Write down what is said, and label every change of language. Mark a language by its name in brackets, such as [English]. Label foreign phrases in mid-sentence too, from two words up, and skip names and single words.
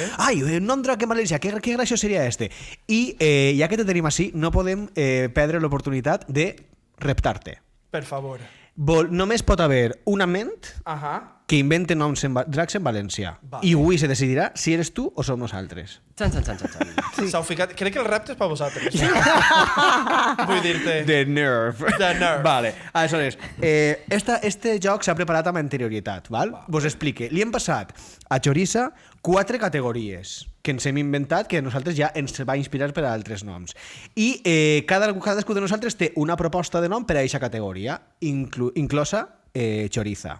[Catalan] ai, un nom drac en valencià, que graciós seria este. I ja que te tenim així, no podem perdre l'oportunitat de reptar-te. Per favor. Només pot haver una ment que invente noms dracs en valencià. Vale. I avui se decidirà si eres tu o som nosaltres. Xan, xan, xan, xan, xan. S'heu ficat... Crec que el repte és per vosaltres. Vull dir-te... [English] The nerve. The nerve. [Catalan] Vale, aleshores, este joc s'ha preparat amb anterioritat, val? Vos explique. Li hem passat a Choriza 4 categories que ens hem inventat, que a nosaltres ja ens va inspirar per a altres noms. I cadascú de nosaltres té una proposta de nom per a aquesta categoria, inclosa Choriza.